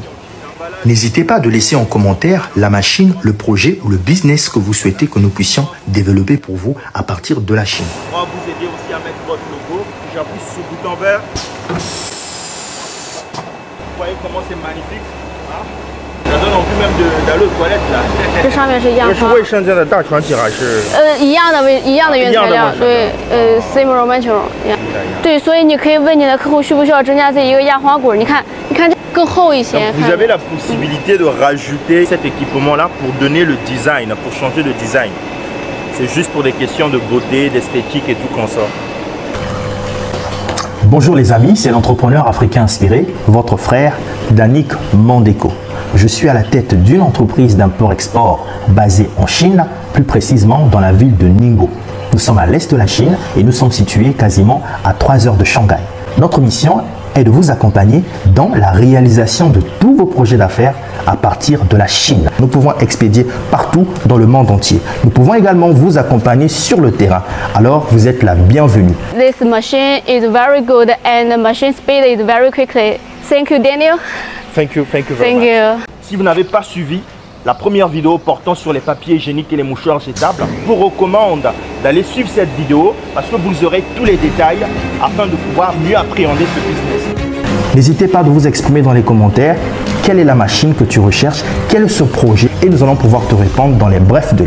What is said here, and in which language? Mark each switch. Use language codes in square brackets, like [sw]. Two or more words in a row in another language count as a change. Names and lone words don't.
[fr] N'hésitez pas de laisser en commentaire la machine, le projet ou le business que vous souhaitez que nous puissions développer pour vous à partir de la Chine. On va vous aider aussi à mettre votre logo. J'appuie sur ce bouton vert. Vous voyez comment c'est magnifique. Ça donne envie même d'aller aux toilettes là. [zh] 这上面是样窗。卫生间的大船体还是？一样的原材料，对 ， [en] same raw material [zh] 一样。对，所以你可以问你的客户需不需要增加这一个压花滚？你看这更厚一些。 [fr] Vous avez la possibilité de rajouter cet équipement là pour donner le design, pour changer le design. C'est juste pour des questions de beauté, d'esthétique et tout comme ça. Bonjour les amis, c'est l'entrepreneur africain inspiré, votre frère Danick Mandeko. Je suis à la tête d'une entreprise d'import-export basée en Chine, plus précisément dans la ville de Ningbo. Nous sommes à l'est de la Chine et nous sommes situés quasiment à 3 heures de Shanghai. Notre mission est de vous accompagner dans la réalisation de tous vos projets d'affaires à partir de la Chine. Nous pouvons expédier partout dans le monde entier. Nous pouvons également vous accompagner sur le terrain. Alors, vous êtes la bienvenue. [en] This machine is very good and the machine speed is very quickly. Thank you, Daniel. Thank you very much. [fr] Si vous n'avez pas suivi la première vidéo portant sur les papiers hygiéniques et les mouchoirs jetables, je vous recommande d'aller suivre cette vidéo parce que vous aurez tous les détails afin de pouvoir mieux appréhender ce business. N'hésitez pas à vous exprimer dans les commentaires quelle est la machine que tu recherches, quel est ce projet et nous allons pouvoir te répondre dans les brefs délais.